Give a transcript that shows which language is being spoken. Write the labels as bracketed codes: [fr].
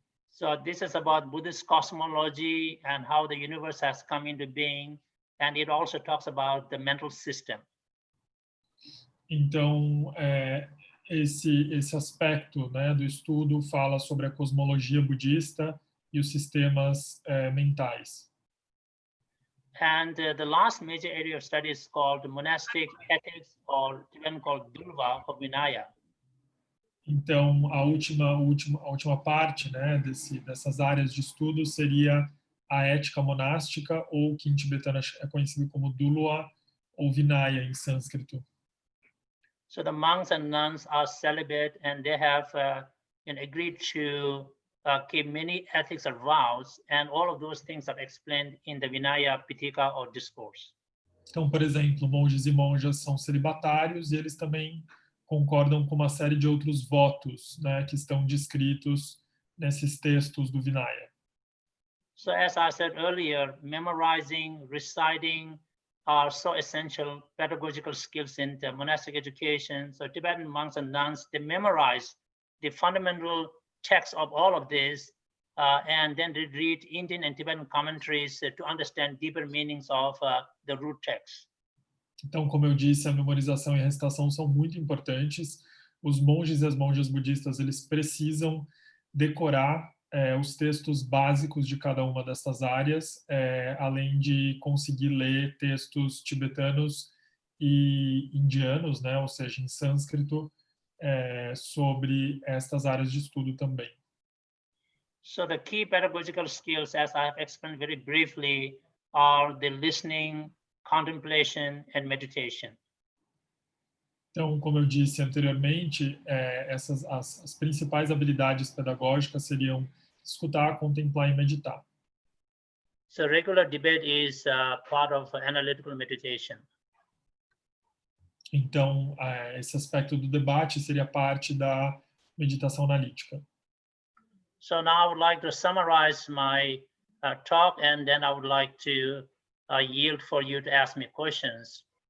[en] So this is about Buddhist cosmology and how the universe has come into being, and it also talks about the mental system. [pt] Então esse aspecto, né, do estudo fala sobre a cosmologia budista e os sistemas mentais. [en] And the last major area of study is called monastic ethics, or Tibetan called Durva or Vinaya. [pt] Então, a última parte, né, dessas áreas de estudo seria a ética monástica, ou que em tibetano é conhecido como Dulwa ou Vinaya em sânscrito. [en] So the monks and nuns are celibate, and they have agreed to keep many ethics or vows, and all of those things are explained in the Vinaya Pitaka or discourse. [pt] Então, por exemplo, monges e monjas são celibatários e eles também concordam com uma série de outros votos, né, que estão descritos nesses textos do Vinaya. [en] So as I said earlier, memorizing, reciting are so essential pedagogical skills in the monastic education. So Tibetan monks and nuns, they memorize the fundamental text of all of this, and then they read Indian and Tibetan commentaries to understand deeper meanings of the root text. [pt] Então, como eu disse, a memorização e a recitação são muito importantes. Os monges e as monjas budistas, eles precisam decorar os textos básicos de cada uma dessas áreas, além de conseguir ler textos tibetanos e indianos, né, ou seja, em sânscrito, sobre estas áreas de estudo também. [en] So the key pedagogical skills, as I have explained very briefly, are the listening, contemplation, and meditation. [pt] Então, como eu disse anteriormente, as principais habilidades pedagógicas seriam escutar, contemplar e meditar. [en] So regular debate is part of analytical meditation. [pt] Então, esse aspecto do debate seria parte da meditação analítica. [en] So now I would like to summarize my talk, and then I would like to yield for you to ask me questions.